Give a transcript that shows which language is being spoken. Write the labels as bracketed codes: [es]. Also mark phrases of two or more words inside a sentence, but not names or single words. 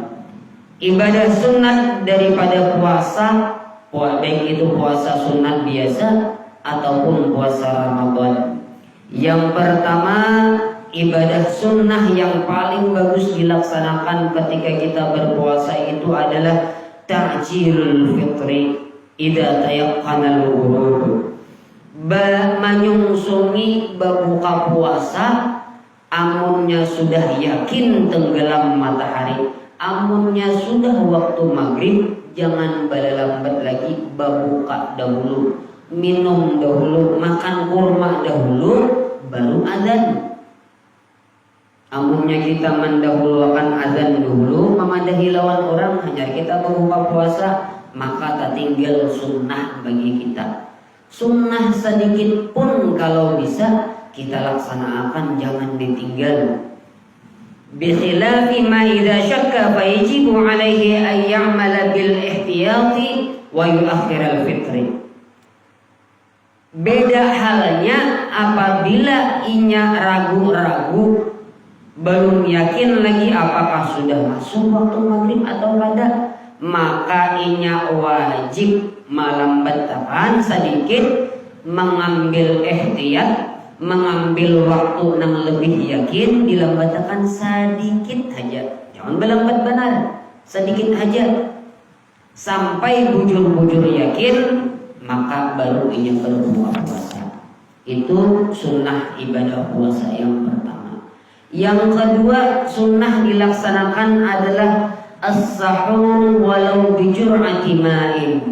[id] Ibadah sunat daripada puasa, baik itu puasa sunat biasa ataupun puasa Ramadan. Yang pertama, ibadah sunnah yang paling bagus dilaksanakan ketika kita berpuasa itu adalah [ar] تعجيل الفطر إذا تيقن الغروب. [bjn] Menyungsungi berbuka puasa amunnya sudah yakin tenggelam matahari, amunnya sudah waktu maghrib, jangan lambat lagi, berbuka dahulu, minum dahulu, makan kurma dahulu, baru azan. Amunnya kita mendahulukan azan dulu, memadahi lawan orang, hanya kita berbuka puasa, maka tak tinggal sunnah bagi kita. [id] Sunnah sedikit pun kalau bisa kita laksanakan, jangan ditinggal. [ar] بخلاف ما إذا شك فيجب عليه أن يعمل بالاحتياط ويؤخر الفطر. [bjn] Beda halnya apabila inya ragu-ragu, belum yakin lagi apakah sudah masuk waktu maghrib atau tidak, maka inya wajib melambatkan sedikit, mengambil ihtiyat, mengambil waktu yang lebih yakin, dilambatkan sedikit aja, jangan berlambat benar, sedikit aja sampai bujur-bujur yakin, maka baru inya berbuka puasa. [id] Itu sunnah ibadah puasa yang pertama. Yang kedua, sunnah dilaksanakan adalah [ar] السحور ولو بجرعة ماء.